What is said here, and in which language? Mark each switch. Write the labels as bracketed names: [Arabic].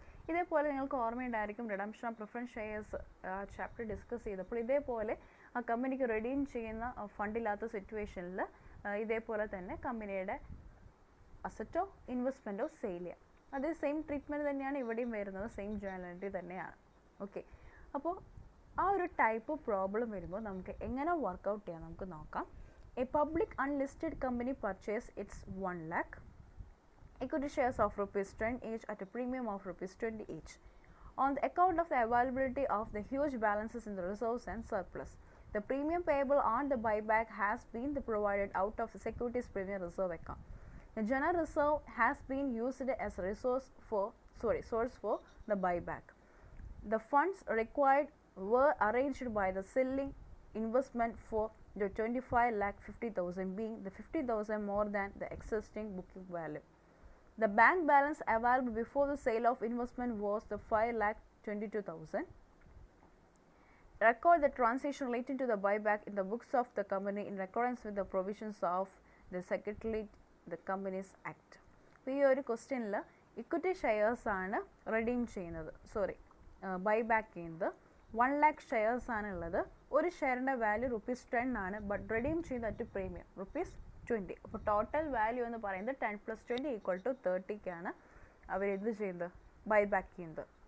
[Malayalam] ഇതേപോലെ നിങ്ങൾക്ക് ഓർമ്മയുണ്ടായിരിക്കും redemption of preference shares chapter discuss ചെയ്തപ്പോൾ ഇതേപോലെ ആ കമ്പനിക്ക് റെഡീം ചെയ്യുന്ന ഫണ്ടില്ലാത്ത സിറ്റുവേഷനിൽ ഇതേപോലെ തന്നെ കമ്പനിയുടെ അസറ്റോ ഇൻവെസ്റ്റ്മെൻറ്റോ സെയിൽ ചെയ്യാം. അതേ സെയിം ട്രീറ്റ്മെൻറ്റ് തന്നെയാണ് ഇവിടെയും വരുന്നത്, സെയിം ജേണൽ എൻട്രി തന്നെയാണ്. ഓക്കെ, അപ്പോൾ ആ ഒരു ടൈപ്പ് പ്രോബ്ലം വരുമ്പോൾ നമുക്ക് എങ്ങനെ വർക്കൗട്ട് ചെയ്യാം നമുക്ക് നോക്കാം. [English] A public unlisted company purchase its 1 lakh equity shares of ₹10 each at a premium of ₹20 each on the account of the availability of the huge balances in the reserves and surplus. The premium payable on the buyback has been provided out of the securities premium reserve account. The general reserve has been used as a source for the buyback. The funds required were arranged by the selling investment for the 25,50,000 being the 50,000 more than the existing booking value. The bank balance available before the sale of investment was the 5,22,000. Record the transaction relating to the buyback in the books of the company in accordance with the provisions of the Secretary the Companies Act. [Malayalam] അപ്പോൾ ഈ ഒരു ക്വസ്റ്റ്യനിൽ equity shares ആണ് redeem ചെയ്യുന്നത്, buyback ചെയ്യുന്നത്. 1 lakh shares ആണ് ഉള്ളത്. ഒരു ഷെയറിൻ്റെ വാല്യൂ ₹10 ആണ്, ബട്ട് റെഡീം ചെയ്യുന്നത് അറ്റ് പ്രീമിയം ₹20. അപ്പോൾ ടോട്ടൽ വാല്യൂ എന്ന് പറയുന്നത് 10 + 20 = 30ക്കാണ് അവരെന്ത് ചെയ്യുന്നത്, ബൈബാക്ക് ചെയ്യുന്നത്.